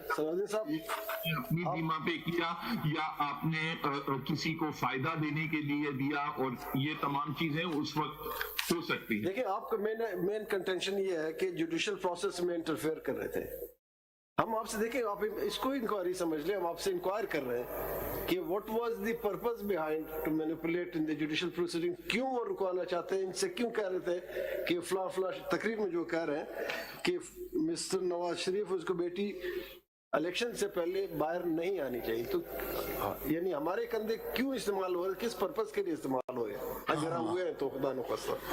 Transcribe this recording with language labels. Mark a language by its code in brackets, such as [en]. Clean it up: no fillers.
[ur] اپنی بیمہ پہ کیا یا آپ نے کسی کو فائدہ دینے کے لیے دیا، اور یہ تمام چیزیں اس وقت ہو سکتی ہیں. دیکھیں آپ کا مین کنٹینشن یہ ہے کہ جوڈیشل پروسیس میں انٹرفیئر کر رہے تھے. ہم آپ سے دیکھیں آپ اس کو انکوائری سمجھ لیں. ہم آپ سے انکوائر کر رہے ہیں کہ [en] what was the purpose behind to manipulate in the judicial proceeding. [ur] کیوں وہ رکوانا چاہتے ہیں؟ ان سے کیوں کہہ رہے تھے کہ فلاں تقریر میں جو کہہ رہے ہیں کہ مسٹر نواز شریف اس کو بیٹی الیکشن سے پہلے باہر نہیں آنی چاہیے. تو یعنی ہمارے کندھے کیوں استعمال ہو رہے، کس پرپز کے لیے استعمال ہوئے؟ اگر ہم ہوئے ہیں تو خدا نخواستہ.